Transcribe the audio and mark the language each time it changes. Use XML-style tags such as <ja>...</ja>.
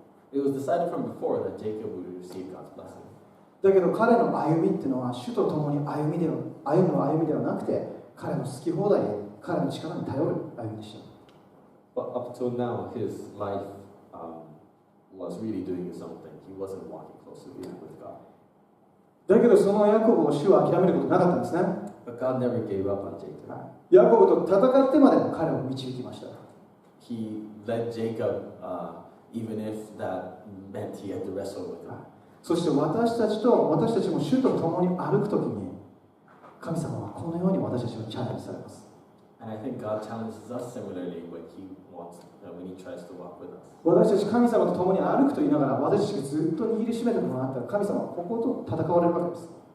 <en>It was decided from before that Jacob would receive God's blessing.</en> <ja>だけど彼の歩みっていうのは主と共に歩む歩みではなくて彼の好き放題で彼の力に頼る歩みでした。</ja> <en>But up till now, his life was really doing his own thing. He wasn't walking closely with God.</en> <ja>だけどそのヤコブを主は諦めることなかったんですね。</ja> <en>But God never gave up on Jacob.</en> <ja>ヤコブと戦ってまでも彼を導きました。</ja> <en>He led Jacob, even if that meant he had to wrestle with him.</en> <ja>そして私たちも主と共に歩くときに、神様はこのように私たちをチャレンジされます。</ja> <en>And I think God challenges us similarly when he tries to walk with us.</en> <ja>私たち神様と共に歩くと言いながら、私たちがずっと握りしめてもらったら、神様はここと戦われるわけです。</ja>